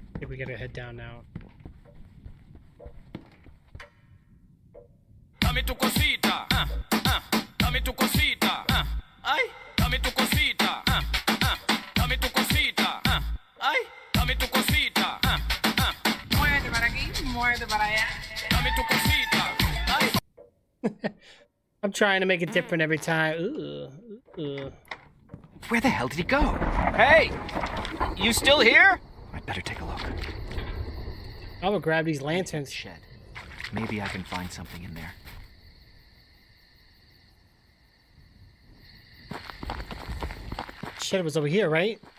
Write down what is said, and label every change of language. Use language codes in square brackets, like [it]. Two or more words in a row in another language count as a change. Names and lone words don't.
[en] we gotta head down now. [es] Dame tu cosita, dame tu cosita, ay, dame tu cosita, dame tu cosita, ay, dame tu cosita, muerde para aquí, muerde para allá, dame tu cosita, ay. [en] I'm trying to make it different every time. Where the hell did he go? Hey! You still here? I'd better take a look. I will grab these lanterns. Shed. Maybe I can find something in there. Shed was over here, right?